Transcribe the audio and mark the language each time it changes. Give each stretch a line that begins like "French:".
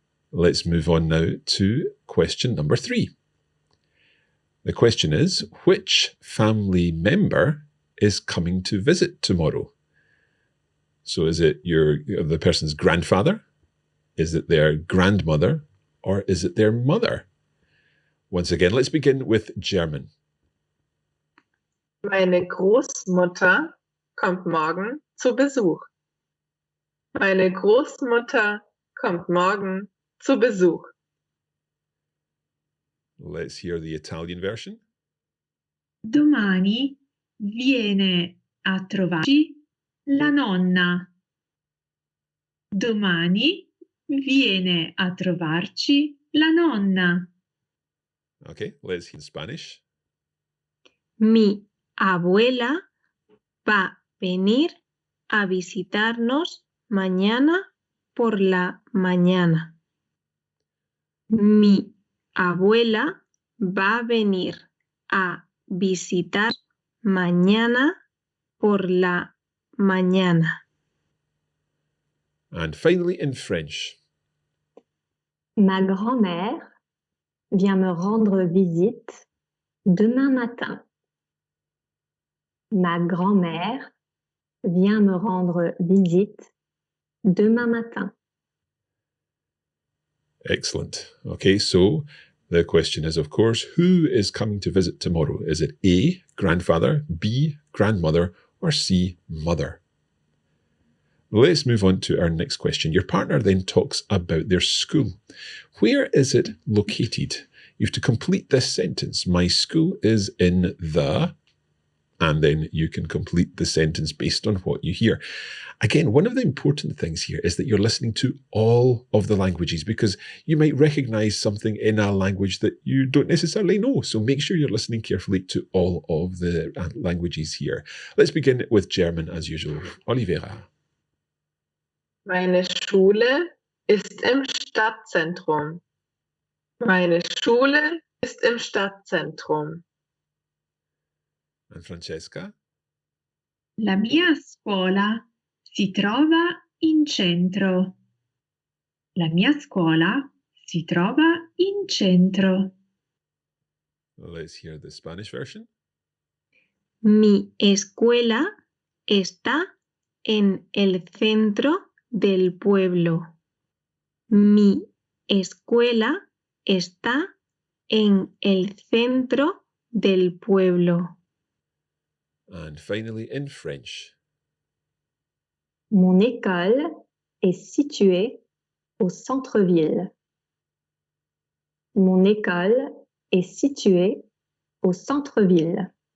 English: Let's move on now to question number 3. The question is, which family member is coming to visit tomorrow? So is it the person's grandfather? Is it their grandmother? Or is it their mother? Once again, let's begin with German.
German: Meine Großmutter kommt morgen zu Besuch. Meine Großmutter kommt morgen zu Besuch.
English: Let's hear the Italian version.
Italian: Domani viene a trovarci la nonna. Domani viene a trovarci la nonna.
English: Okay, let's hear in Spanish.
Spanish: Mi abuela va a venir a visitarnos mañana por la mañana. Mi abuela va a venir a visitar mañana por la mañana.
English: And finally in French.
French: Ma grand-mère vient me rendre visite demain matin. Ma grand-mère vient me rendre visite demain matin.
English: Excellent. Okay, so the question is, of course, who is coming to visit tomorrow? Is it A, grandfather, B, grandmother, or C, mother? Let's move on to our next question. Your partner then talks about their school. Where is it located? You have to complete this sentence. My school is in the... And then you can complete the sentence based on what you hear. Again, one of the important things here is that you're listening to all of the languages, because you might recognize something in a language that you don't necessarily know. So make sure you're listening carefully to all of the languages here. Let's begin with German as usual. Olivera.
German: Meine Schule ist im Stadtzentrum. Meine Schule ist im Stadtzentrum.
English: And Francesca?
Italian: La mia scuola si trova in centro. La mia scuola si trova in centro.
English: Let's hear the Spanish version.
Spanish: Mi escuela está en el centro del pueblo. Mi escuela está en el centro del pueblo.
English: And finally, in French.
French: Mon école est située au centre-ville. Mon école est située au centre-ville.